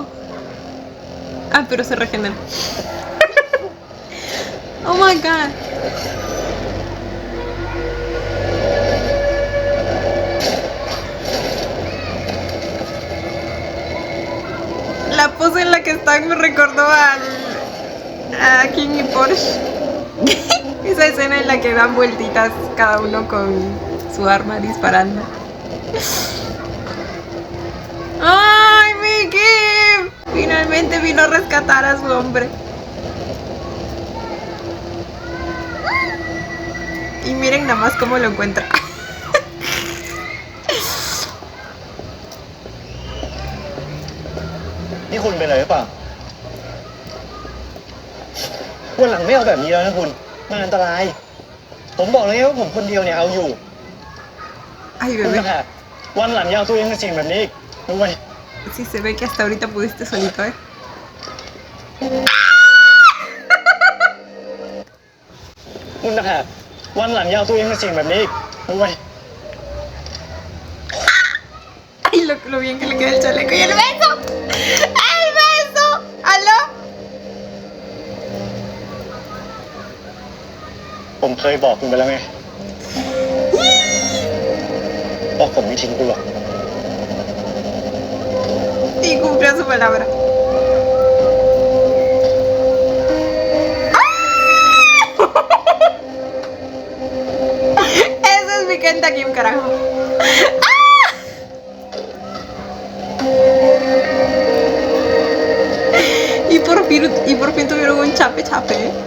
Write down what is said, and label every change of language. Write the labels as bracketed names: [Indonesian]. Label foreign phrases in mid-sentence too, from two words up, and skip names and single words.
[Spanish] Ah, pero se regenera. [English] Oh my god. [Spanish] La pose en la que están me recordó a King y Porsche. Esa escena en la que dan vueltitas cada uno con su arma disparando. ¡Ay, Mickey! Finalmente vino a rescatar a su hombre. Y miren nada más cómo lo encuentra. [Thai] นี่คุณเป็นอะไรหรือเปล่าวันหลังไม่เอาแบบนี้แล้วนะคุณมันอันตรายผมบอกเลยว่าผมคนเดียวเนี่ยเอาอยู่ [Spanish] Ay, [Thai] คุณ [Spanish] bebé. [Thai] ค่ะวันหลังอย่าเอาตัวเองมาเสี่ยงแบบนี้อีกด้วย [Spanish] Sí se ve que hasta ahorita pudiste solito, ¿eh? [Thai] คุณนะคะวันหลังอย่าเอาตัวเองมาเสี่ยงแบบนี้อีกด้วย [Spanish] Ay, lo bien que le queda el chaleco y el beso. ¡El beso! ¿Aló? [Thai] ผมเคยบอกคุณไปแล้วไงว่าผมไม่ทิ้งคุณหรอก [Spanish] Y cumplió su palabra. Ese es mi Kenta Kim, carajo. Y por fin tuvieron un chape.